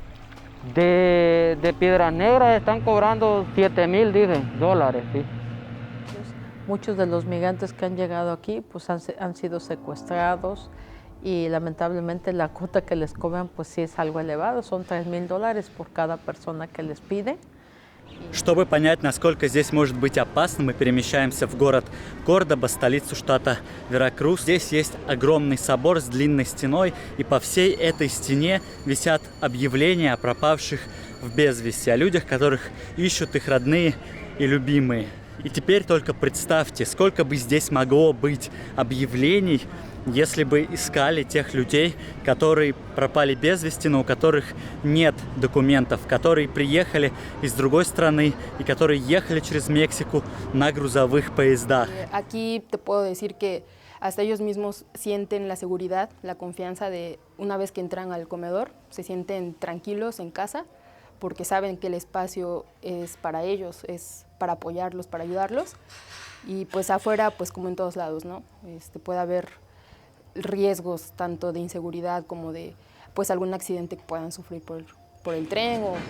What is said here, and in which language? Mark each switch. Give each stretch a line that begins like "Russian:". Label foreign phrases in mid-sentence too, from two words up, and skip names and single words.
Spanish: De Piedras Negras están cobrando $7,000 ¿sí? Muchos de los migrantes que han llegado aquí pues han sido secuestrados y lamentablemente la cuota que les cobran pues sí es algo elevado, son $3,000 por cada persona que les pide.
Russian: Чтобы понять, насколько здесь может быть опасно, мы перемещаемся в город Кордоба, столицу штата Веракрус. Здесь есть огромный собор с длинной стеной, и по всей этой стене висят объявления о пропавших в без вести, о людях, которых ищут их родные и любимые. И теперь только представьте, сколько бы здесь могло быть объявлений, если бы искали тех людей, которые пропали без вести, но у которых нет документов, которые приехали из другой страны и которые ехали через Мексику на грузовых поездах.
Spanish: Aquí te puedo decir que hasta ellos mismos sienten la seguridad, la confianza de una vez que entran al comedor, se sienten tranquilos en casa porque saben que el espacio es para ellos, es para apoyarlos, para ayudarlos. Y pues afuera, pues como en todos lados, ¿no? Puede haber riesgos tanto de inseguridad como de pues algún accidente que puedan sufrir por el tren o...